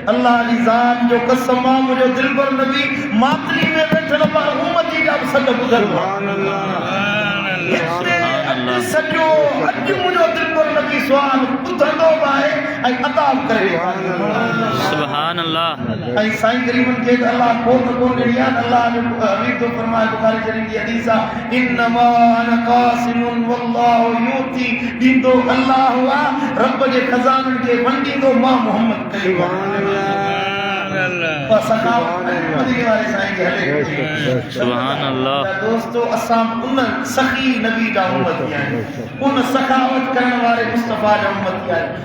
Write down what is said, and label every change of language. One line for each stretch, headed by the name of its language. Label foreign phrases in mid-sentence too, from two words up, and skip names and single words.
Sindhi: अल्लाह जी ज़ात जो कसम आहे, मुंहिंजो दिलबर नबी मातली में वेठल उम्मती जा बि सॾ ॿुधंदो आहे। सॼो अॼु मुंहिंजो दिलबर नबी सुवाल ॿुधंदो बि आहे ऐं अदा करे।
Arabic: سبحان الله.
Sindhi: ऐं साईं करीमन खे त अल्लाह खोड़ न कोन ॾिनी आहे। अल्लाह जो हबीब थो फरमाए, बुखारी शरीफ़ जी हदीस आहे,
Arabic: إنما أنا قاسم والله يعطي,
Sindhi: ॾींदो अल्लाह आहे, रब जे खज़ाननि खे वंडींदो मां मोहम्मद करीम।
Arabic: سبحان الله.
Sindhi: दोस्तों, असां उन सखी नबी जा उम्मती आहियूं, उन सखावत करण वारे मुस्तफ़ा जा उम्मती आहियूं।